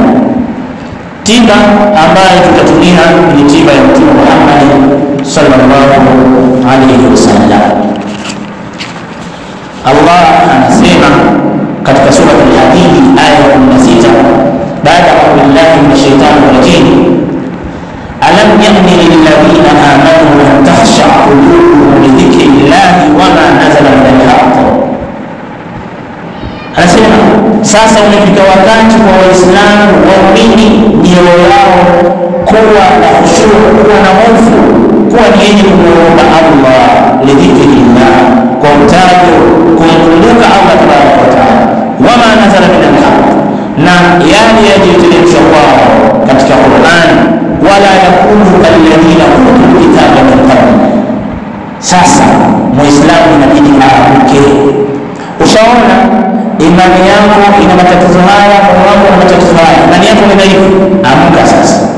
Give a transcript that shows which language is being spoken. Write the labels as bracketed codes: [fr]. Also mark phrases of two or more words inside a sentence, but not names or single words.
[sw] Tiba ambayo tutatumia ni tiba ya Mtume Muhammad [ar] صلى الله عليه وسلم. [sw] Allah anasema katika sura Al-Hadid aya 16, baada ya [ar] بالله من الشيطان الرجيم ألم يأن للذين آمنوا أن تخشع قلوبهم لذكر الله وما نزل من الحق. [sw] Anasema sasa umefika wakati kwa Waislamu waumini mioyo yao kuwa na khushu', kuwa na hofu, kuwa ni yenye kumwomba Allah [ar] لذكر الله, [sw] kwa utajo kumkumbuka Allah [ar] تبارك وتعالى, وما نزل من الحق, [sw] na yale yaliyoteremshwa kwao katika Qur'an, [ar] ولا يكونوا كالذين أوتوا الكتاب من قبل. [sw] Sasa Muislamu inabidi aamuke. Ushaona imani yako ina matatizo haya, moyo wako una matatizo haya, imani yako ni dhaifu, amka sasa.